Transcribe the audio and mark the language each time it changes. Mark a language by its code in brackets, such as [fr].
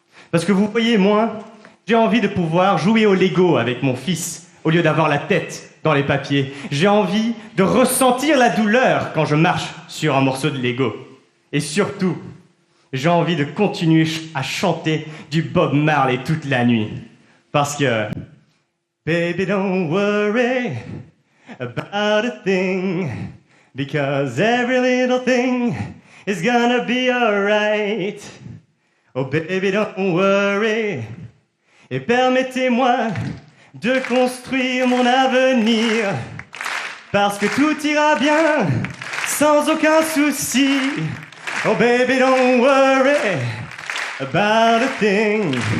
[fr] Parce que vous voyez, moi, j'ai envie de pouvoir jouer au Lego avec mon fils au lieu d'avoir la tête dans les papiers. J'ai envie de ressentir la douleur quand je marche sur un morceau de Lego. Et surtout, j'ai envie de continuer à chanter du Bob Marley toute la nuit. Parce que... [en] Baby, don't worry about a thing, because every little thing is gonna be alright. Oh baby, don't worry, [fr] et permettez-moi de construire mon avenir, parce que tout ira bien, sans aucun souci. [en] Oh baby, don't worry about a thing.